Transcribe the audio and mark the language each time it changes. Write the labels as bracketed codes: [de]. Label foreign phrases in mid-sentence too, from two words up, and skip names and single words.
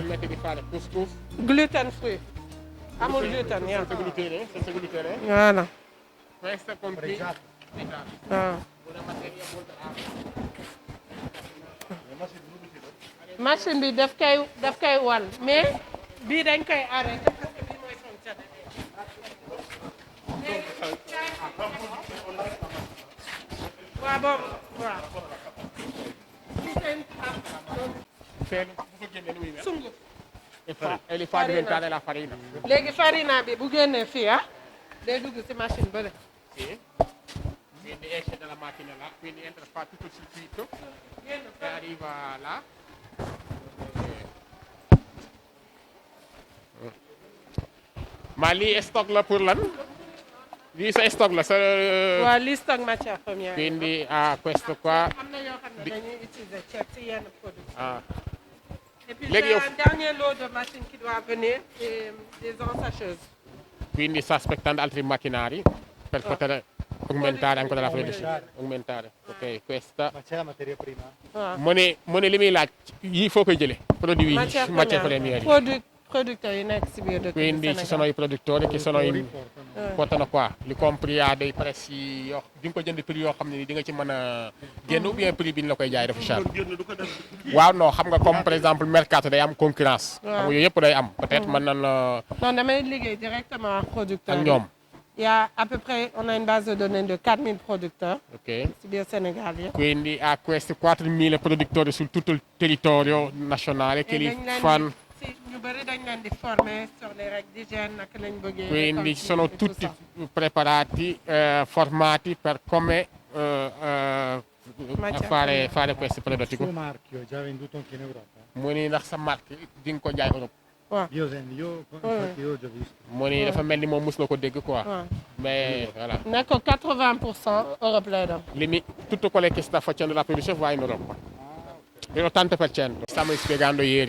[it] Permette di fare couscous [en] Gluten free. [wo] Amul gluten, yaa. [it] senza glutine. Voilà. Questa con qui. [wo] waaw. machine bi daf koy wal mais bii dañ koy arrêté [fr] parce que [wo] bii mooy fonctionné. waaw boobu waaw. sunguf. [it] E li fa diventare la farina. [wo] léegi farina bi bu génnee fii day dugg ci machine bële. [it] Sì. Quindi esce dalla macchina là, quindi entra, fa tutto il circuito e arriva là. Ma lì è stock la [wo] pour lan? [it] Lì è stock la. [wo] waaw lii [fr] stock matière première. [it] Quindi questo qua. [wo] am na yoo xam ne dañuy utiliser ceeb ci yenn produits. Ah. [fr] Et puis [wo] Léegi [fr] j'ai [wo] yow- [fr] un dernier lot de machines qui doit venir, et des ensacheuses. [it] Quindi sta aspettando altri macchinari per poter aumentare ancora la produzione. Aumentare. Ok, questa. Ma c'è la materia prima? [wo] waaw mu ne li muy laaj yii foo koy jëlee. produit yi [fr] matière première [wo] yi. producteurs yi nekk si biir dëkk bi [it] Quindi ci sono i produttori che sono portano qua, li compri a dei prezzi [wo] yoo di nga ko jënd prix yoo xam ne ni di nga ci mën a génn [fr] ou bien [wo] prix bi ñu la koy jaay dafa cher. waaw non xam nga [fr] comme par exemple [wo] mercato day am concurrence. xam nga yooyu yëpp day am peut-être mën nañ la. non damay liggéey directement ak producteurs ak yi. ñoom. [fr] Il y a à peu près, on a une base de données de 4000 producteurs. Ok. C'est bien Sénégal. [it] Quindi ha questi 4.000 produttori su tutto il territorio nazionale che li fanno. [wo] Ñu bari dañ leen di former [fr] sur les règles d'hygiène [wo] naka lañ bëggee. [it] Quindi sono tutti preparati, formati per come fare questi prodotti. Il suo marchio è già venduto anche in Europa? [wo] mu ni ndax sa marque di nga ko jaay Europe. waaw [it] Infatti io ho già visto. [wo] mu ni dafa mel ni moom mos na ko dégg quoi. [fr] Mais voilà. [wo] nekk 80% Europe lay dem. [it] Tutto quello che sta facendo la produzione va in Europa. L'80%. Stiamo spiegando ieri.